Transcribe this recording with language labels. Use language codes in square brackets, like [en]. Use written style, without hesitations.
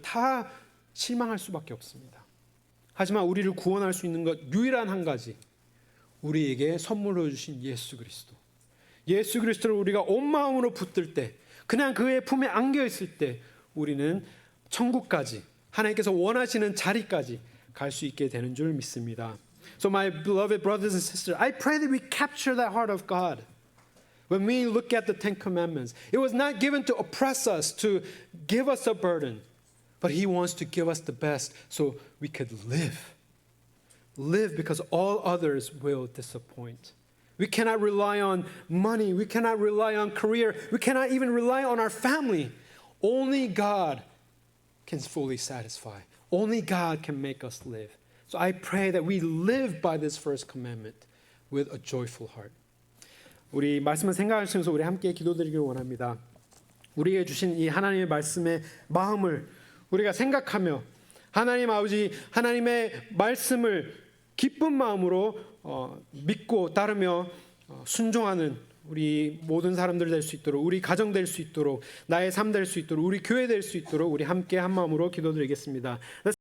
[ko] 다 실망할 수밖에 없습니다. 하지만 우리를 구원할 수 있는 것 유일한 한 가지, 우리에게 선물로 주신 예수 그리스도. 예수 그리스도를 우리가 온 마음으로 붙들 때, 그냥 그의 품에 안겨 있을 때 우리는 천국까지, 하나님께서 원하시는 자리까지 갈 수 있게 되는 줄 믿습니다. [en] So my beloved brothers and sisters, I pray that we capture that heart of God. When we look at the Ten Commandments, it was not given to oppress us, to give us a burden, but He wants to give us the best so we could live. Live because all others will disappoint. We cannot rely on money. We cannot rely on career. We cannot even rely on our family. Only God can fully satisfy. Only God can make us live. So I pray that we live by this first commandment with a joyful heart. [ko] 우리 말씀을 생각하시면서 우리 함께 기도드리길 원합니다. 우리에게 주신 이 하나님의 말씀의 마음을 우리가 생각하며 하나님 아버지 하나님의 말씀을 기쁜 마음으로 믿고 따르며 순종하는 우리 모든 사람들 될 수 있도록, 우리 가정 될 수 있도록, 나의 삶 될 수 있도록, 우리 교회 될 수 있도록 우리 함께 한 마음으로 기도드리겠습니다.